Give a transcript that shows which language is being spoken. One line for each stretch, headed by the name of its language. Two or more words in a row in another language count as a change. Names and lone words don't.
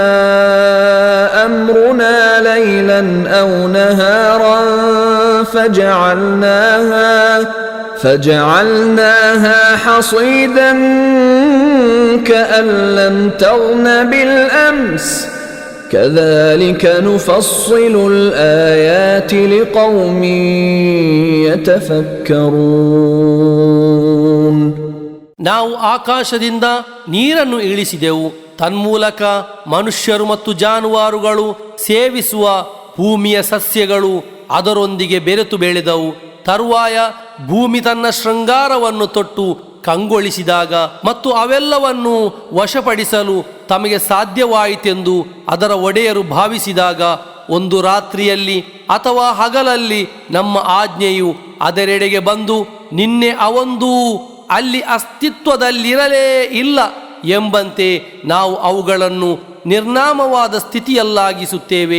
Arabic: أمرنا ليلا أو نهارا فجعلناها حصيدا كأن لم تغن بالأمس كذلك نفصل الآيات لقوم يتفكرون.
Kannada: ನಾವು ಆಕಾಶದಿಂದ ನೀರನ್ನು ಇಳಿಸಿದೆವು. ತನ್ಮೂಲಕ ಮನುಷ್ಯರು ಮತ್ತು ಜಾನುವಾರುಗಳು ಸೇವಿಸುವ ಭೂಮಿಯ ಸಸ್ಯಗಳು ಅದರೊಂದಿಗೆ ಬೆರೆತು ಬೆಳೆದವು. ತರುವಾಯ ಭೂಮಿ ತನ್ನ ಶೃಂಗಾರವನ್ನು ತೊಟ್ಟು ಕಂಗೊಳಿಸಿದಾಗ ಮತ್ತು ಅವೆಲ್ಲವನ್ನು ವಶಪಡಿಸಲು ತಮಗೆ ಸಾಧ್ಯವಾಯಿತೆಂದು ಅದರ ಒಡೆಯರು ಭಾವಿಸಿದಾಗ ಒಂದು ರಾತ್ರಿಯಲ್ಲಿ ಅಥವಾ ಹಗಲಲ್ಲಿ ನಮ್ಮ ಆಜ್ಞೆಯು ಅದರೆಡೆಗೆ ಬಂದು ನಿನ್ನೆ ಅವೊಂದು ಅಲ್ಲಿ ಅಸ್ತಿತ್ವದಲ್ಲಿರಲೇ ಇಲ್ಲ ಎಂಬಂತೆ ನಾವು ಅವುಗಳನ್ನು ನಿರ್ನಾಮವಾದ ಸ್ಥಿತಿಯಲ್ಲಾಗಿಸುತ್ತೇವೆ.